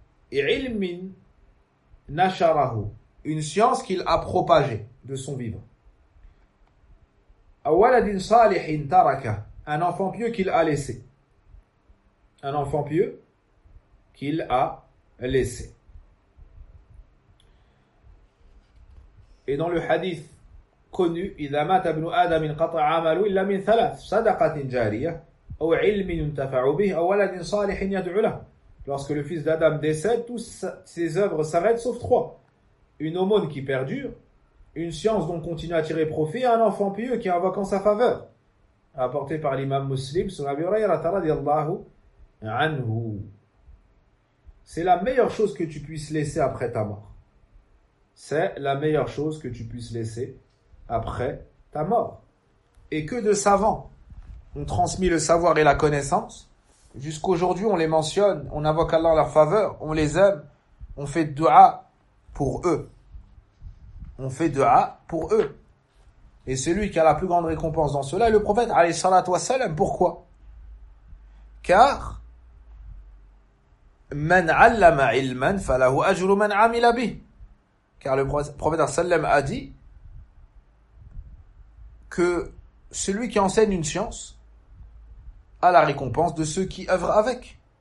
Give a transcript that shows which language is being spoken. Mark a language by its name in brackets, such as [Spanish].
[French] Et [Arabic] ilmin nasharahu, [French] une science qu'il a propagée de son vivant. [Arabic] Awaladin salihin taraka, [French] un enfant pieux qu'il a laissé. Un enfant pieux qu'il a laissé. Et dans le hadith connu, [Arabic] إذا مات ابن آدم انقطع عمله إلا من ثلاث صدقة جارية أو علم ينتفع به أو ولد صالح يدعو له. [French] Lorsque le fils d'Adam décède, toutes ses œuvres s'arrêtent sauf trois. Une aumône qui perdure, une science dont continue à tirer profit, un enfant pieux qui invoque en sa faveur. Rapporté par l'imam muslim, sur Abi Hurayrata radiallahu anhu. C'est la meilleure chose que tu puisses laisser après ta mort. C'est la meilleure chose que tu puisses laisser après ta mort. Et que de savants ont transmis le savoir et la connaissance. Jusqu'aujourd'hui, on les mentionne, on invoque Allah en leur faveur, on les aime, on fait dua pour eux. On fait dua pour eux. Et celui qui a la plus grande récompense dans cela est le prophète, alayhi salat wa salam. Pourquoi? Car [Arabic] من علم علما فله اجر من عمل به. [French] Car le prophète sallam a dit que celui qui enseigne une science a la récompense de ceux qui œuvrent avec.